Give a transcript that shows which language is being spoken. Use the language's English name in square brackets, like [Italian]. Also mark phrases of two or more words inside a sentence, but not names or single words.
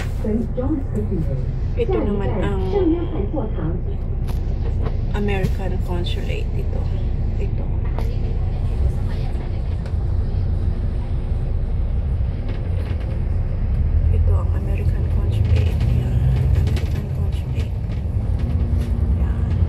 [Filipino] St. John's Cathedral. Ito [Chinese] 下一 [Filipino] naman [Chinese] 站 [Filipino] ang [Chinese] 圣约翰座堂。 [Filipino] American Consulate. Ito. Ito. Ito ang American Consulate. Yan. American Consulate. Yan.